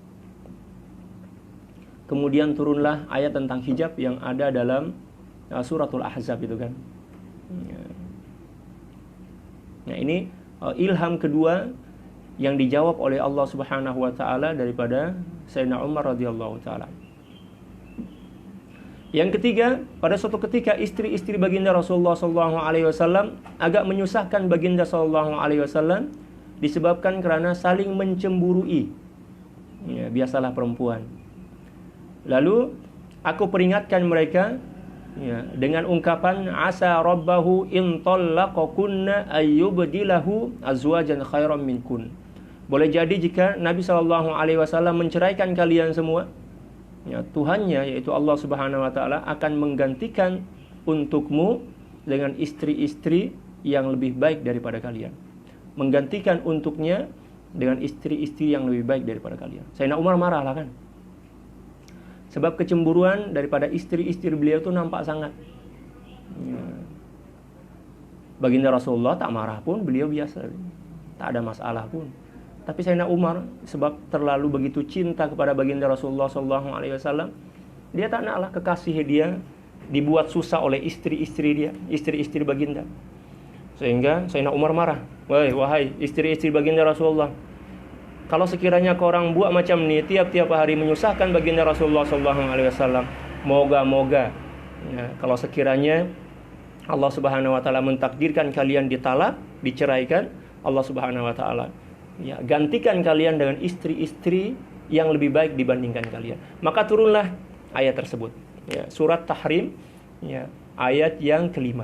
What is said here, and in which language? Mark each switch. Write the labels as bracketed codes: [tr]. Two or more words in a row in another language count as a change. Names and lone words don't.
[ms] Kemudian turunlah ayat tentang hijab yang ada dalam suratul Ahzab itu kan. Nah, ini ilham kedua yang dijawab oleh Allah [ar] سبحانه وتعالى [ms] daripada Sayyidina Umar [ar] رضي الله تعالى. [id] Yang ketiga, pada suatu ketika istri-istri baginda Rasulullah [ar] صلى الله عليه وسلم [id] agak menyusahkan baginda [ar] صلى الله عليه وسلم [id] disebabkan karena saling mencemburui. Ya, biasalah perempuan. Lalu aku peringatkan mereka ya, dengan ungkapan [ar] عسى ربه إن طلقكن أن يبدله أزواجا خيرا منكن. [id] Boleh jadi jika Nabi [ar] صلى الله عليه وسلم [id] menceraikan kalian semua, ya, Tuhannya yaitu Allah [ar] سبحانه وتعالى [id] akan menggantikan untukmu dengan istri-istri yang lebih baik daripada kalian. Menggantikan untuknya dengan istri-istri yang lebih baik daripada kalian. [ms] Sayyidina Umar marah lah kan. Sebab kecemburuan daripada istri-istri beliau itu nampak sangat. Ya. Baginda Rasulullah tak marah pun, beliau biasa. Tak ada masalah pun. Tapi Sayyidina Umar sebab terlalu begitu cinta kepada baginda Rasulullah SAW, dia tak naklah kekasih dia dibuat susah oleh istri-istri dia, istri-istri baginda. Sehingga Sayyidina Umar marah. Wahai istri-istri baginda Rasulullah, kalau sekiranya korang buat macam ni tiap-tiap hari menyusahkan baginda Rasulullah SAW, moga-moga ya, kalau sekiranya Allah [ar] سبحانه وتعالى [ms] mentakdirkan kalian ditalak, diceraikan, Allah [ar] سبحانه وتعالى [ms] ya, gantikan kalian dengan istri-istri yang lebih baik dibandingkan kalian. [id] Maka turunlah ayat tersebut. Ya, surat Tahrim, ya, ayat yang kelima.